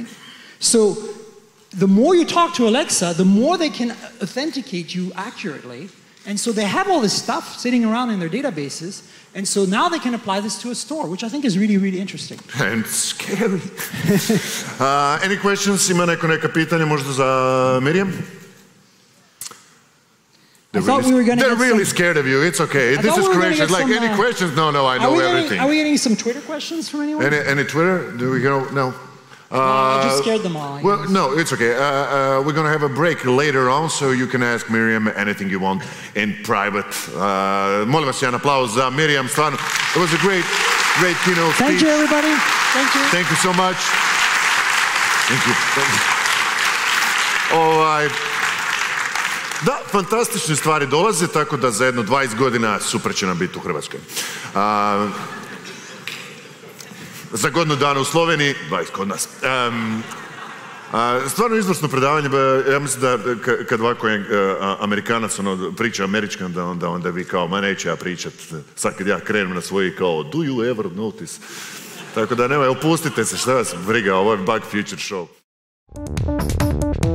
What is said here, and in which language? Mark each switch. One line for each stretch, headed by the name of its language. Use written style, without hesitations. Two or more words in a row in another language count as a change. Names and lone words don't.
English: So the more you talk to Alexa, the more they can authenticate you accurately. And so they have all this stuff sitting around in their databases. And so now they can apply this to a store, which I think is really, really interesting. And scary. Any questions?
Croatian: Ima neko neka pitanja možda za Myriam?
English: I thought we were going to They're really scared of you. It's okay. This is Croatia. Like, any questions? No, I know everything. Are we getting some Twitter questions from anyone? Any Twitter? Do we go? No. I just scared them all. Well, no, it's okay. We're going to have a break later on, so you can ask Myriam anything you want in private.
Croatian: Molim vas jedan aplauz za Myriam. Stvarno,
English: it was a great keynote speech. Thank you, everybody. Thank you. Thank you so much. Thank you.
Croatian: Da, fantastične stvari dolaze, tako da za jedno 20 godina super će nam biti u Hrvatskoj. Za godinu dana u Sloveniji, 20 kod nas. Stvarno izvrsno predavanje, ja mislim da kad ovako Amerikanac priča američkan, da onda vi kao, ma neću ja pričat, sad kad ja krenem na svoji kao,
English: do you ever notice?
Croatian: Tako da nemoj, opustite se, šta vas briga, ovo je Bug Future Show.